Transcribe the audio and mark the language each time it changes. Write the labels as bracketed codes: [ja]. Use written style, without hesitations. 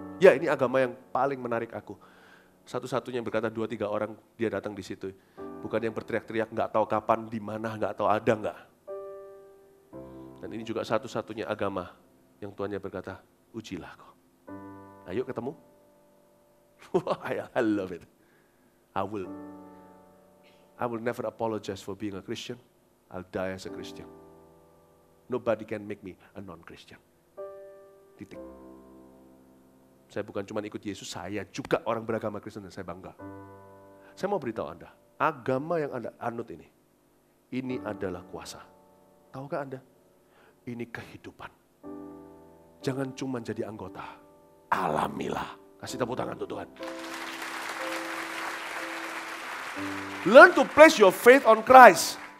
[id] Ya ini agama yang paling menarik aku. Satu-satunya yang berkata 2-3 orang dia datang di situ. Bukan yang berteriak-teriak nggak tahu kapan, di mana, nggak tahu ada nggak. Dan ini juga satu-satunya agama yang Tuhannya berkata, ujilah kau. Ayo ketemu. [en] I love it. I will never apologize for being a Christian. I'll die as a Christian. Nobody can make me a non-Christian. Titik. [id] Saya bukan cuma ikut Yesus, saya juga orang beragama Kristen dan saya bangga. Saya mau beritahu Anda, agama yang Anda anut ini adalah kuasa. Tahukah Anda? Ini kehidupan. Jangan cuma jadi anggota, alamilah. Kasih tepuk tangan untuk Tuhan. [en] Learn to place your faith on Christ.